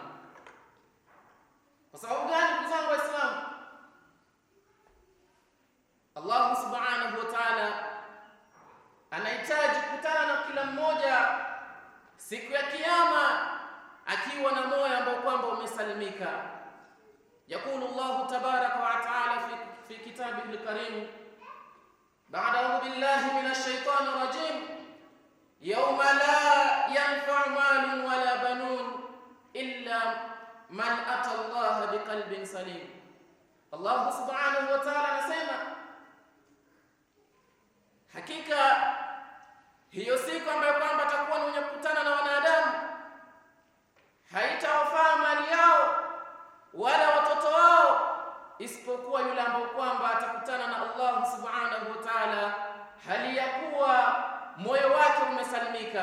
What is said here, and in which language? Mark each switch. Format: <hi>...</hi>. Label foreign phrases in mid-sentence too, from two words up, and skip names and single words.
<sw>Kwa sababu gani ndugu zangu Waislamu?</sw> <ar>الله سبحانه وتعالى</ar> <sw>anahitaji kukutana na kila mmoja siku ya kiyama akiwa na moyo ambao kwamba umesalimika.</sw> <ar>يقول الله تبارك وتعالى في كتابه الكريم بعد أعوذ بالله من الشيطان الرجيم يوم لا ينفع مال ولا بنون إلا من أتى الله بقلب سليم. الله سبحانه وتعالى</ar> <sw>anasema hakika hiyo siku ambayo kwamba atakuwa ni mwenye kukutana na wanadamu, haitawafaa mali yao wala watoto wao, isipokuwa yule ambaye kwamba atakutana na</sw> <ar>الله سبحانه وتعالى</ar> <sw>hali ya kuwa moyo wake umesalimika.</sw>